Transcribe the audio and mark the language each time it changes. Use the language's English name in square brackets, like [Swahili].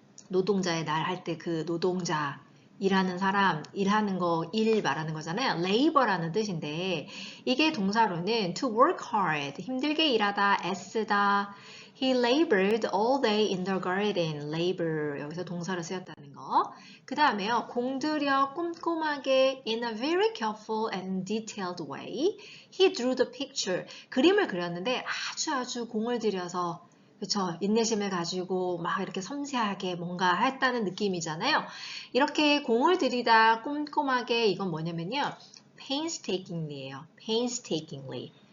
[Korean] 노동자의 날 할 때 그 노동자, 일하는 사람, 일하는 거, 일 말하는 거잖아요. labor라는 뜻인데 이게 동사로는 [English] to work hard, [Korean] 힘들게 일하다, 애쓰다. [English] He labored all day in the garden. [Korean] labor, 여기서 동사로 쓰였다는 거. 그 다음에요. 공들여 꼼꼼하게 [English] in a very careful and detailed way. He drew the picture. [Korean] 그림을 그렸는데 아주 공을 들여서 그쵸? 인내심을 가지고 막 이렇게 섬세하게 뭔가 했다는 느낌이잖아요. 이렇게 공을 들이다 꼼꼼하게 이건 뭐냐면요. painstakingly예요. [English] painstakingly.